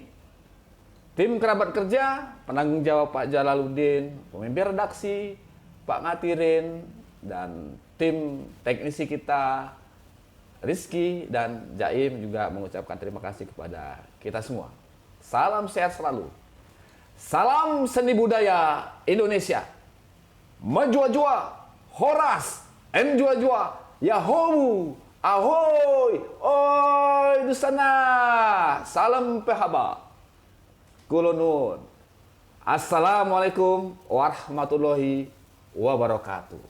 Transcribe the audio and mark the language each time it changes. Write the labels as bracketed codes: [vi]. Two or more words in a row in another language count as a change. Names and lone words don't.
[id] Tim kerabat kerja, penanggung jawab Pak Jalaluddin, pemimpin redaksi Pak Ngatirin, dan tim teknisi kita Rizky dan Jaim juga mengucapkan terima kasih kepada kita semua. Salam sehat selalu. Salam seni budaya Indonesia. Majua-jua, horas, enjua-jua, yahoo, ahoy, oi di sana. Salam pehaba. Kulonun. [ar] السلام عليكم ورحمة الله وبركاته.